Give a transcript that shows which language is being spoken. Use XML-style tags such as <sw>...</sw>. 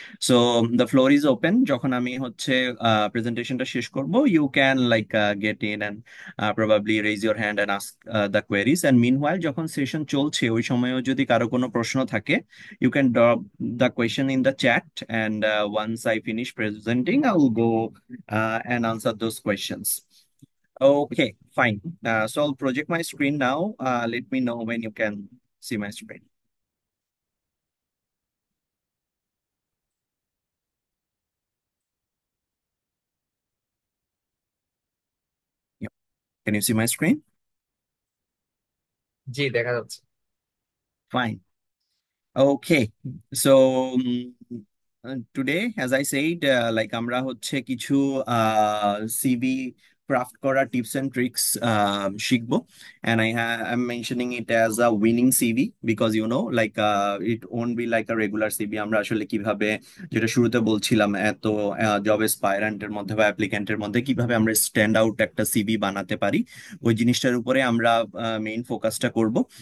<en>So the floor is open.</en> <bn>যখন আমি হচ্ছে প্রেজেন্টেশনটা শেষ করব,</bn> <en>You can like get in and probably raise your hand and ask the queries. And meanwhile</en> <bn>যখন সেশন চলছে ওই সময়ও যদি কারো কোনো প্রশ্ন থাকে,</bn> <en>You can drop the question in the chat and once I finish presenting I will go and answer those questions. Okay, fine. So I'll project my screen now. Let me know when you can see my screen. Yeah. Can you see my screen?</en> <bn>জি দেখা যাচ্ছে।</bn> <en>Fine. Okay. So today, as I said, like</en> <bn>আমরা হচ্ছে কিছু CV craft করা tips and tricks শিখবো,</bn> <en>and I'm mentioning it as a winning CV because it won't be like a regular CV.</en> <bn>আমরা আসলে কিভাবে, যেটা শুরুতে বলছিলাম, এত জব এসপায়ারেন্টের মধ্যে বা অ্যাপ্লিক্যান্টের মধ্যে কিভাবে আমরা স্ট্যান্ড আউট একটা সিভি বানাতে পারি, ওই জিনিসটার উপরে আমরা মেইন ফোকাসটা করব।</bn>